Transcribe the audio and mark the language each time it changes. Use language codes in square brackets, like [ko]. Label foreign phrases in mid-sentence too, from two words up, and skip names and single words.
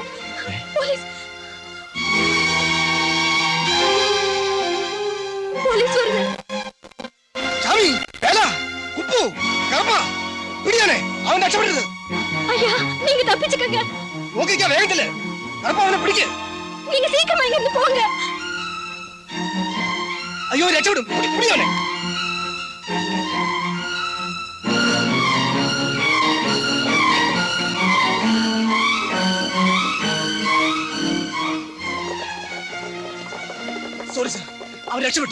[ta] போலீஸ் போலீஸ் வருது. சாமி, வேலா, குப்பு, கரப்பா, பிடியானே, அவன் രക്ഷപ്പെടരുത്. ஐயா நீங்க தப்பிச்சுக்கங்க. [ml] നോക്കിക്കാൻ വേഗത്തില് കരപ്പ അവനെ പിടിക്ക്. [ta] நீங்க சீக்கிரமா இங்க இருந்து போங்க. [ml] അയ്യോ രക്ഷപ്പെടും. പിടിയോനെ. [en] sorry sir, [ml] അവൻ രക്ഷപ്പെട്ടു.